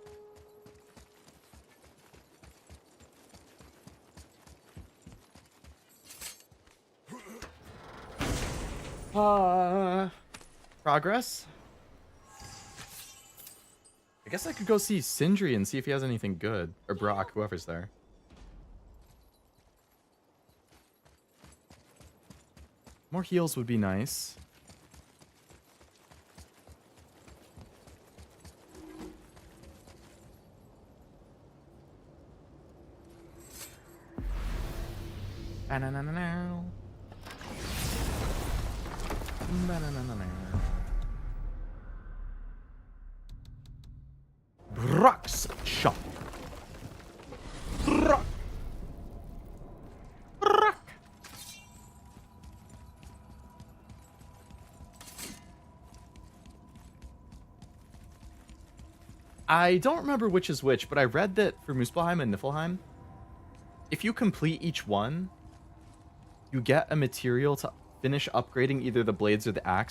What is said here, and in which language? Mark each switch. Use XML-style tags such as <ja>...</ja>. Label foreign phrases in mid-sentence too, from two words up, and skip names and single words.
<en>Progress? I guess I could go see Sindri and see if he has anything good. Or Brock, whoever's there. More heals would be nice. Ba-na-na-na-now. Ba-na-na-na-now. Brock's shop. Brock. Brock. I don't remember which is which, but I read that for Muspelheim and Niflheim, if you complete each one, you get a material to finish upgrading either the blades or the axe.</en>